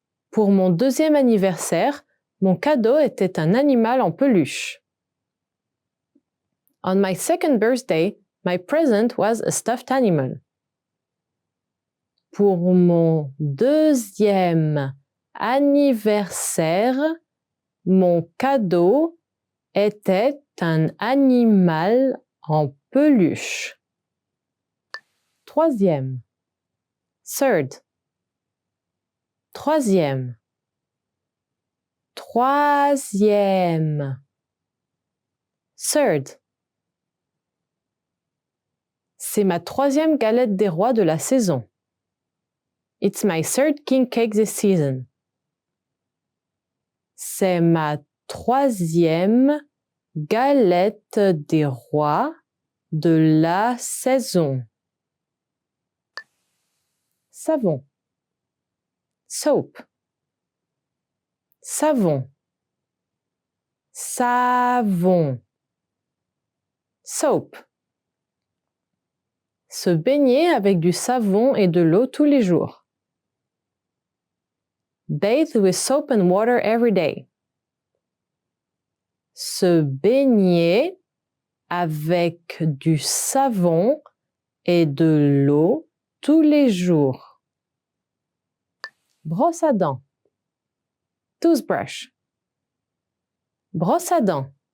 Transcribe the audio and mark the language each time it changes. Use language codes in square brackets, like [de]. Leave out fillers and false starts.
[fr] Pour mon 2e anniversaire, mon cadeau était un animal en peluche. [en] On my 2nd birthday, my present was a stuffed animal. [fr] Pour mon 2e anniversaire, mon cadeau était un animal en peluche. Troisième. Third. Troisième. Troisième. Third. C'est ma 3e galette des rois de la saison. [en] It's my 3rd king cake this season. [fr] C'est ma 3e galette des rois de la saison. Savon. Soap. Savon. Savon. Soap. Se baigner avec du savon et de l'eau tous les jours. [en] Bathe with soap and water every day. [fr] Se baigner avec du savon et de l'eau tous les jours. Brosse à dents. Toothbrush. Brosse à dents.